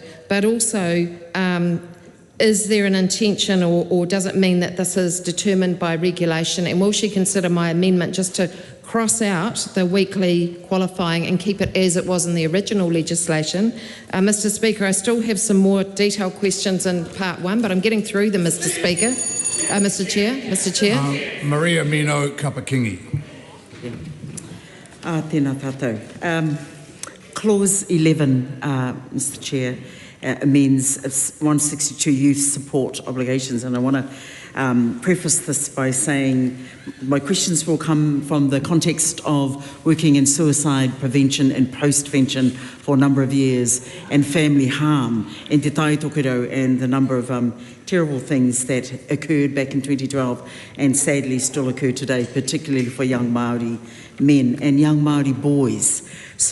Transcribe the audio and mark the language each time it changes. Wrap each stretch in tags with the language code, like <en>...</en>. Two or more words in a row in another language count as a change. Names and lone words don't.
<en>But also, is there an intention, or does it mean that this is determined by regulation? And will she consider my amendment just to cross out the weekly qualifying and keep it as it was in the original legislation? Mr. Speaker, I still have some more detailed questions in part one, but I'm getting through them, Mr. Speaker. Mr. Chair. Maria Mino Kapakingi.</en> <mi>Tēnā tātou.</mi> <en>Clause 11, Mr. Chair, amends 162 youth support obligations, and I want to preface this by saying my questions will come from the context of working in suicide prevention and post-vention for a number of years, and family harm in Te Tai Tokerau, and the number of terrible things that occurred back in 2012 and sadly still occur today, particularly for young Māori men and young Māori boys.</en>